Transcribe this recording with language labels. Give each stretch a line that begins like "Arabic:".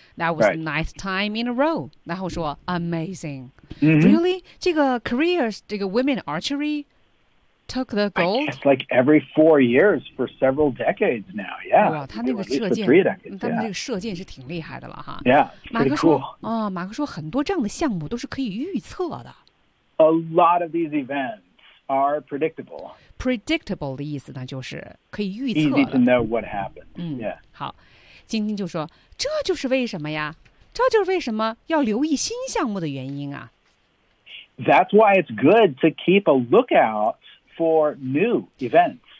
English: That was the ninth time in a row。
Chinese: 然后说 amazing，、 mm-hmm.
English: really 这个 career 这个 women archery took the gold。 It's like every 4 years for several decades now. Yeah，
Chinese: 哇，他那个射箭，他们这个射箭是挺厉害的了哈。
English: Yeah， it's pretty cool.
Chinese: 马克说，哦，马克说很多这样的项目都是可以预测的。
English: A lot of these events are predictable.
Chinese: Predictable 的意思呢，就是可以预测的。
English: Easy to know what happens.、嗯、 yeah.
Chinese: 好，晶晶就说：“这就是为什么呀？这就是为什么要留意新项目的原因啊。”
English: That's why it's good to keep a lookout for new events.